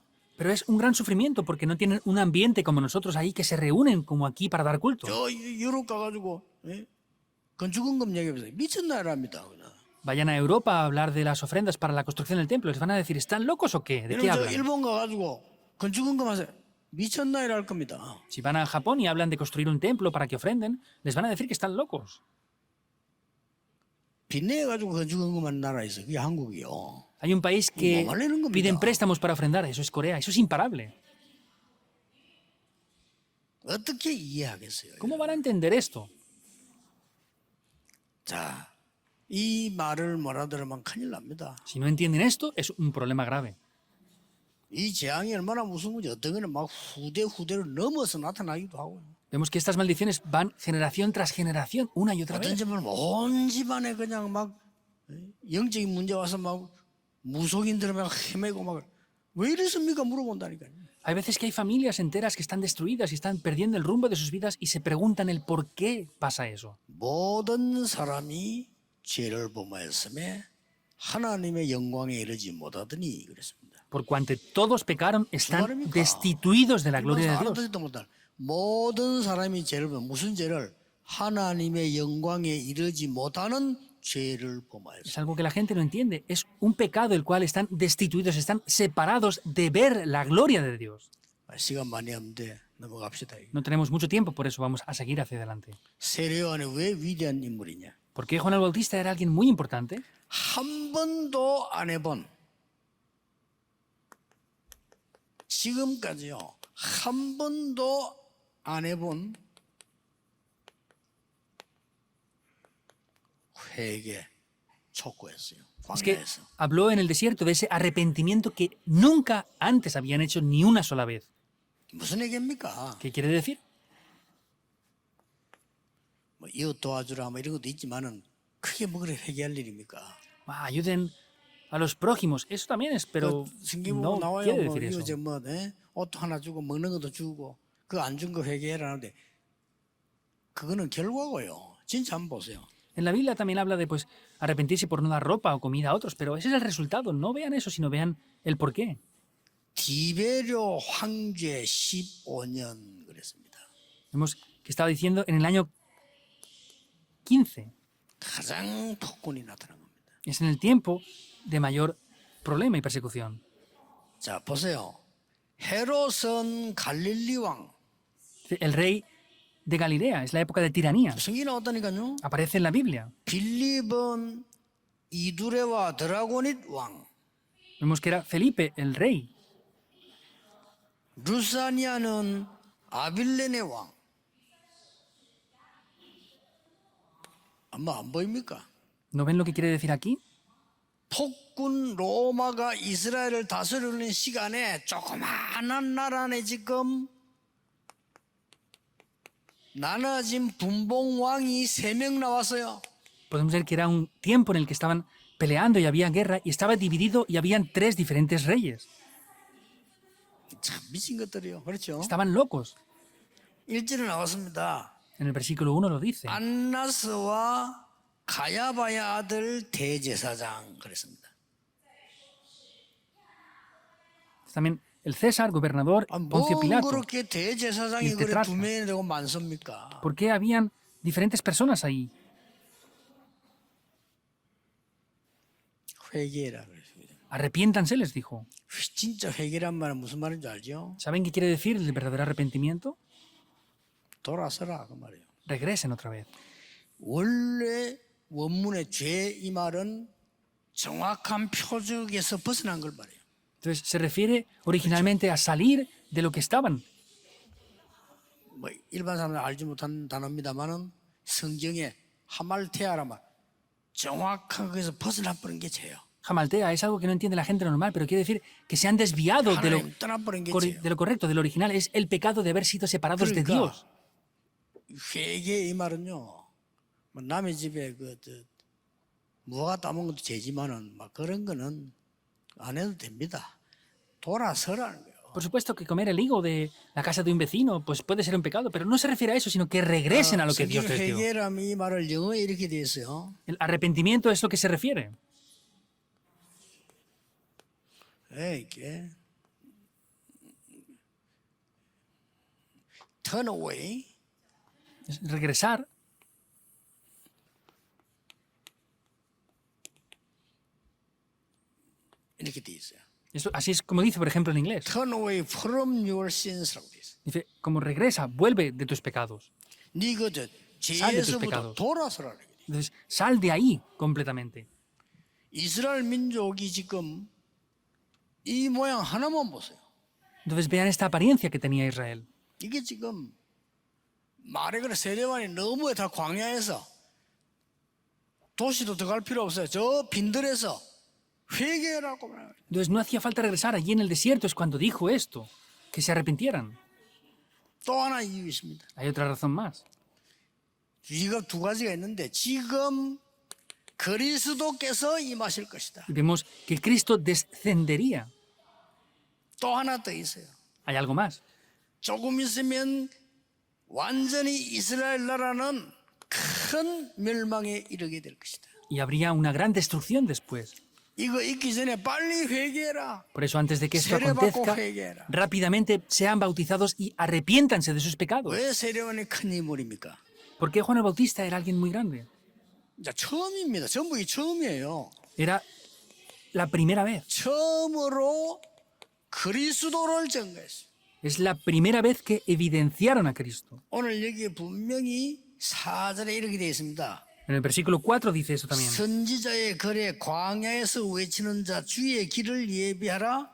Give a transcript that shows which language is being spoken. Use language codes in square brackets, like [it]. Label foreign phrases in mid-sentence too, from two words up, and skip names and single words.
[es] Pero es un gran sufrimiento porque no tienen un ambiente como nosotros ahí que se reúnen como aquí para dar culto. [ko] 저 유럽 가가지고 건축원금 얘기해보세요. 미친 나라입니다. 그냥. [es] Vayan a Europa a hablar de las ofrendas para la construcción del templo. Les van a decir, ¿están locos o qué? ¿De qué [ko] 여러분 저 [es] hablan? [ko] 일본 가가지고 건축원금 하세요. 미쳤나이라 할 겁니다. [es] Si van a Japón y hablan de construir un templo para que ofrenden, les van a decir que están locos. [ko] 빚내가지고 건축원금 하는 나라 있어요. 그게 한국이요. [es] Hay un país que piden préstamos para ofrendar. Eso es Corea. Eso es imparable. [ko] 어떻게 이해하겠어요? [es] ¿Cómo van a entender esto? [ko] 자, 이 말을 몰아들으면 큰일 납니다. [es] Si no entienden esto, es un problema grave. [ko] 이 재앙이 얼마나 무서운 건지 어떤 거는 막 후대를 넘어서 나타나기도 하고요. [es] Vemos que estas maldiciones van generación tras generación, una y otra [ko] 어떤 [es] vez. [ko] 점은 온 집안에 그냥 막 영적인 문제 와서 막 무속인들 막 헤매고 막 왜 이랬습니까 물어본다니까요. [es] Hay veces que hay familias enteras que están destruidas y están perdiendo el rumbo de sus vidas y se preguntan el por qué pasa eso. [ko] 모든 사람이 죄를 범하였음에 하나님의 영광에 이르지 못하더니 그랬습니다. [es] Por cuanto todos pecaron, están [ko] 말입니까? [es] destituidos de la gloria de Dios. [ko] 알아듣지도 못할 모든 사람이 죄를 범 무슨 죄를 하나님의 영광에 이르지 못하는 죄를 범하였습니다. [es] Es algo que la gente no entiende. Es un pecado el cual están destituidos, están separados de ver la gloria de Dios. [ko] 시간 많이 없는데 넘어갑시다. [es] No tenemos mucho tiempo, por eso vamos a seguir hacia adelante. [ko] 세례요한이 왜 위대한 인물이냐? [es] ¿Por qué Juan el Bautista era alguien muy importante? [ko] 한 번도 안 해본 지금까지요 한 번도 안 해본 회개 촉구했어요. [es] Es que [ko] 광야에서. [es] habló en el desierto de ese arrepentimiento que nunca antes habían hecho ni una sola vez. [ko] 무슨 얘기입니까? [es] ¿Qué quiere decir? [ko] 뭐 이웃 도와주라 뭐 이런 것도 있지만은 크게 뭐 그래 회개할 일입니까? [es] Ayuden a los prójimos. Eso también es, pero [ko] 성경 [es] no [ko] 보면 나와요. [es] quiere [ko] 뭐 [es] decir [ko] 이웃에 [es] eso. [ko] 뭐 옷 하나 주고 먹는 것도 주고 그 안 준 거 회개해라는데 그거는 결과고요. 진짜 한번 보세요. [es] En la Biblia también habla de pues arrepentirse por no dar ropa o comida a otros, pero ese es el resultado. No vean eso, sino vean el por qué. [ko] 디베료 황제 15년 그랬습니다. [es] Vemos que estaba diciendo en el año 15. [ko] 가장 폭군이 나타난 겁니다. [es] Es en el tiempo de mayor problema y persecución. [ko] 자 보세요. 헤롯은 갈릴리 왕. [es] El rey de Galilea, es la época de tiranía. [ko] 성경이 나왔다니까요. [es] Aparece en la Biblia. [ko] 빌립은 이두레와 드라고닛 왕. [es] Vemos que era Felipe, el rey. [ko] 루사니아는 아빌레네 왕. 아마 안 보입니까? [es] ¿No ven lo que quiere decir aquí? [ko] 폭군 로마가 이스라엘을 다스리는 시간에 조그마한 나라네 지금 나눠진 분봉 왕이 3명 나왔어요. [es] Podemos ver que era un tiempo en el que estaban peleando y había guerra y estaba dividido y habían 3 diferentes reyes. [ko] 참 미친 것들이요. 그렇죠? [es] Estaban locos. [ko] 1절에 나왔습니다. [es] En el versículo 1 lo dice. [ko] 안나스와 가야바의 아들 대제사장 그랬습니다. [es] También el César, gobernador, Poncio [ko] 뭐 [es] Pilato. [ko] 그렇게 대제사장이 이 그래 [es] tetrarca. [ko] 두 명이 되고 많습니까? [es] ¿Por qué habían diferentes personas ahí? [ko] 회개라 그랬습니다. [es] Arrepiéntanse, les dijo. [ko] 진짜 회개란 말은 무슨 말인지 알죠? [es] ¿Saben qué quiere decir el verdadero arrepentimiento? [ko] 돌아서라 그 말이에요. [es] Regresen otra vez. [ko] 원래 원문의 죄 이 말은 정확한 표적에서 벗어난 걸 말해요. [es] Entonces se refiere originalmente a salir de lo que estaban. [ko] 뭐 일반 사람들 알지 못한 단어입니다만은 성경에 하말테아라 말 정확한 거에서 벗어나 버린 게 죄예요. [es] Jamaltea es algo que no entiende la gente normal, pero quiere decir que se han desviado [ko] 하나님 떠나버린 게 죄예요. [es] de lo correcto, de lo original. Es el pecado de haber sido separados de Dios. [ko] 회개 이 말은요. 뭐 남의 집에 무화과 따먹은 것도 죄지만은 막 그런 거는 안 해도 됩니다. 돌아서라는 거예요. [es] Por supuesto que comer el higo de la casa de un vecino pues puede ser un pecado, pero no se refiere a eso, sino que regresen a lo que Dios les dio. [ko] 회개라면 이 말을 영어에 이렇게 돼 있어요. [es] El arrepentimiento es lo que se refiere. [en] 이게 turn away, [es] Es regresar. [ko] 이렇게 돼 있어요. [es] Así es como dice, por ejemplo, en inglés. [en] Turn away from your sins라고 [ko] 돼 있어요. [es] Dice, como regresa, vuelve de tus pecados. [ko] 네 죄에서부터 [es] pecados. [ko] 돌아서라는 거예요. [es] Entonces, sal de ahí completamente. [ko] 이스라엘 민족이 지금 이 모양 하나만 보세요. [es] Entonces, vean esta apariencia que tenía Israel. [ko] 이게 지금 말에 그래 세례관이 너무 다 광야에서 도시도 들어갈 필요 없어요. 저 빈들에서 회개라고 말해요. [es] Entonces no hacía falta regresar. Allí en el desierto es cuando dijo esto, que se arrepintieran. [ko] 또 하나 이유 있습니다. [es] Hay otra razón más. [ko] 이거 두 가지가 있는데 지금 그리스도께서 임하실 것이다. [es] Y vemos que Cristo descendería. [ko] 또 하나 더 있어요. [es] Hay algo más. [ko] 조금 있으면 완전히 이스라엘 나라는 큰 멸망에 이르게 될 것이다. [es] Y habría una gran destrucción después. [ko] 이거 있기 전에 빨리 회개해라. [es] Por eso antes de que esto [ko] 세례받고 [es] acontezca, [ko] 회개해라. [es] rápidamente sean bautizados y arrepiéntanse de sus pecados. [ko] 왜 세례원이 큰 인물입니까? [es] Porque Juan el Bautista era alguien muy grande. [ko] 자, 처음입니다. 전부 이 처음이에요. [es] Era la primera vez. [ko] 처음으로 그리스도를 증거했어요. [es] Es la primera vez que evidenciaron a Cristo. [ko] 오늘 여기에 분명히 4절에 이렇게 되어 있습니다. [es] En el versículo 4 dice eso también. [ko] 선지자의 글에 광야에서 외치는 자 주의 길을 예비하라.